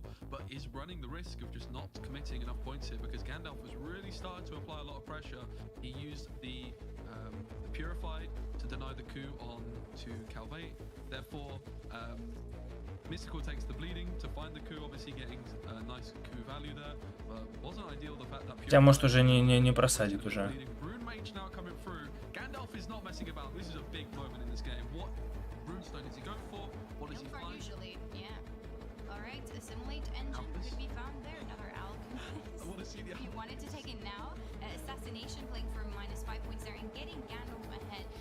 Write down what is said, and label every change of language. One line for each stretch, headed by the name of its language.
English: But is running the risk of just not committing enough points here because Gandalf has really started to apply a lot of pressure. He used the Purified to deny the coup on to Calvate. Therefore, Mystical takes the bleeding to find the coup, obviously getting a nice coup value there. But wasn't ideal the fact that
Russian: Хотя, может, уже не просадит уже.
English: Rune Mage now coming through. Gandalf is not messing about. This is a big moment in this game. What runestone is he going for? What is he finding? Usually, yeah. Alright, Assimilate Engine could be found there. Another Alchemist. If you wanted to take it now, Assassination playing for -5 points there and getting Gandalf ahead.